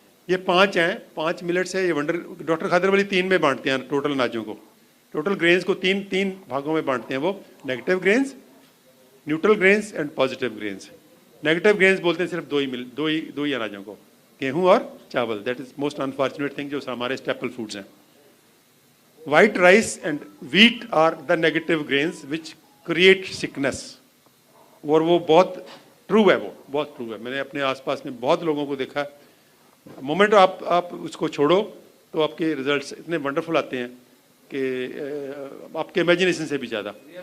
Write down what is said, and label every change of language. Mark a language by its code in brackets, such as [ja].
[hi] ये 5 हैं, 5 मिलेट्स है। ये वंडर डॉक्टर खादरवली 3 में बांटते हैं टोटल अनाजों को, टोटल ग्रेन्स को 3 भागों में बांटते हैं वो, [en] Negative grains, neutral grains and positive grains. [hi] Negative grains बोलते हैं सिर्फ दो ही अनाजों को, गेहूं और चावल। [en] that is most unfortunate thing, [hi] जो हमारे स्टेपल फूड्स हैं। [en] White rice and wheat are the negative grains which create sickness। [hi] और वो बहुत ट्रू है, वो बहुत ट्रू है। मैंने अपने आसपास में बहुत लोगों को देखा। मोमेंट आप उसको छोड़ो तो आपके रिजल्ट्स इतने वंडरफुल आते हैं कि आपके इमेजिनेशन से भी ज़्यादा।